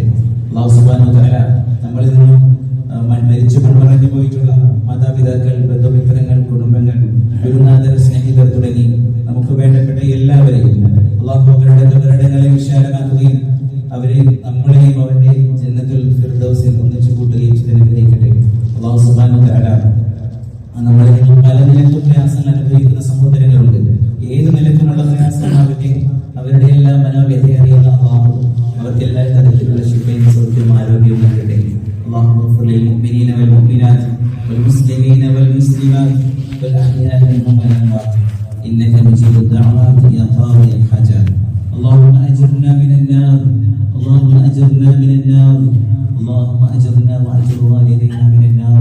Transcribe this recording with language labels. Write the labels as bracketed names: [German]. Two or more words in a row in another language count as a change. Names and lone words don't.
[Arabic] الله سبحانه وتعالى [Malayalam] നമ്മളിൽ നിന്നും മരിച്ചു മൺമറഞ്ഞു പോയിട്ടുള്ള മാതാപിതാക്കൾ, ബന്ധുമിത്രങ്ങൾ, കുടുംബങ്ങൾ, ഗുരുനാഥർ, സ്നേഹിതർ തുടങ്ങി നമുക്ക് വേണ്ടപ്പെട്ട എല്ലാവരെയും അല്ലാഹു അവരുടെ കബറിടങ്ങളെ വിശാലമാക്കുകയും അവരെ നമ്മളെയും അവന്റെ [Arabic] جنة الفردوس [Malayalam] ഒന്നിച്ചു കൂട്ടുകയും അനുഗ്രഹിക്കട്ടെ. [Arabic] الله سبحانه وتعالى [Malayalam] നമ്മളിൽ പല നിലക്കും പ്രയാസങ്ങൾ അനുഭവിക്കുന്ന സഹോദരങ്ങളുണ്ട്. ഏത് നിലക്കുമുള്ള പ്രയാസമാവട്ടെ, അവരുടെ എല്ലാ മനോവ്യഥ അറിയുന്ന അല്ലാഹു അവർക്ക് എല്ലാ തരത്തിലുള്ള ശിഫയും സൗഖ്യവും ആരോഗ്യവും നൽകട്ടെ. [Arabic] اللهم اغفر للمؤمنين والمؤمنات والمسلمين والمسلمات والأحياء منهم والأموات إنك مجيب الدعوات يا قاضي الحاجات. اللهم أجرنا من النار، اللهم أجرنا من النار، اللهم أجرنا وأجر والدينا من النار.